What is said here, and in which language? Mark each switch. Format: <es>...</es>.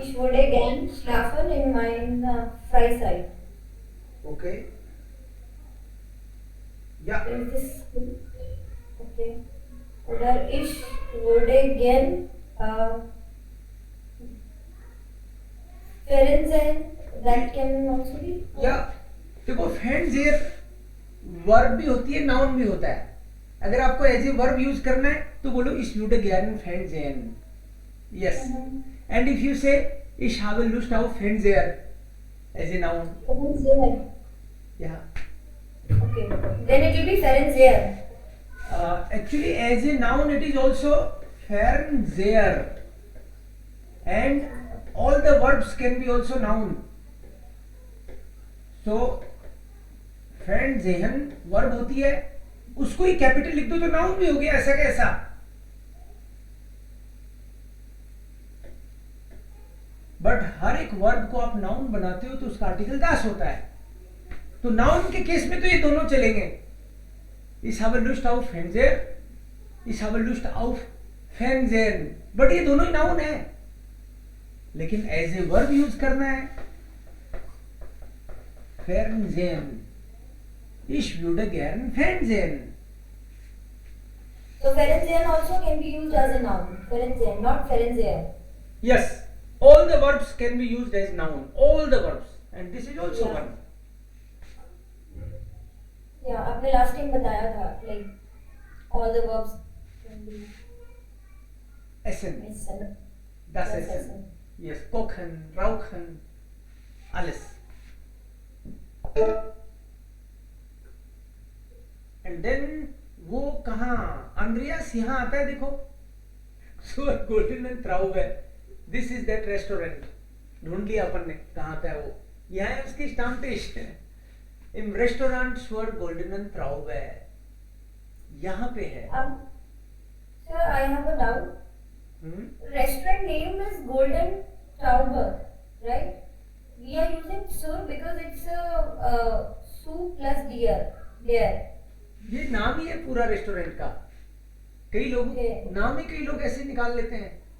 <de>Ich würde gern schlafen in meiner Freizeit.</de> <en>okay.</en> <de>Ja, Ist das gut? Okay. Oder ich würde gern Fernsehen.</de> <en>That can also be.</en> <hi>या देखो फैंजेर verb भी होती है, noun भी होता है. अगर आपको एज ए वर्ब यूज करना है तो बोलो</hi> <de>ich würde gern Fernsehen.</de> <en>Yes. And if you say</en> <de>ich habe Lust auf Fernseher</de> <en>as a noun.</en> <de>Fernseher.</de> <en>Yeah. Okay. Then it will be Fernseher. Actually as a noun it is also Fernseher. And all the verbs can be also noun.</en> <hi>So Fernsehen verb होती है, उसको ही capital लिख दो तो noun भी हो गया. ऐसा कैसा? बट हर एक वर्ब को आप नाउन बनाते हो तो उसका आर्टिकल दास होता है. तो नाउन के केस में तो ये दोनों चलेंगे.</hi> <de>Ich habe Lust auf Fernseher, ich habe Lust auf Fernsehen.</de> <hi>But ये दोनों ही नाउन है, लेकिन एज ए वर्ब यूज करना है.</hi> <de>Fernsehen. Ich würde gern Fernsehen.</de> <en>So Fernseher also can be used as a noun.</en> <de>Fernseher, not Fernseher.</de> <en>Yes, all the verbs can be used as noun. All the verbs, and this is also Yeah. one. Yeah,</en> <hi>आपने</hi> <en>last time</en> <hi>बताया था,</hi> <en>like all the verbs can be</en> <de>Essen, essen. das Das Essen. Essen. Yes, kochen, rauchen, alles.</de> <hi>And then वो कहाँ? Andreas यहाँ आता है देखो. सुअर गोल्डन एंड ट्राउब है. This is that restaurant. ढूंढ लिया अपन ने कहाँ पे है वो. यहाँ है उसकी स्टाम्पेश है.</hi> <de>Im Restaurant Suar Golden and Traube.</de> <hi>यहाँ पे है.</hi> <en>Sir, I have a doubt. Restaurant name is Golden Traube, right? We are using sur because it's a su plus deer. There.</en> <hi>ये नाम ही है पूरा रेस्टोरेंट का. कई लोग</hi> <en>Okay.</en> <hi>नाम ही कई लोग ऐसे निकाल लेते हैं.</hi>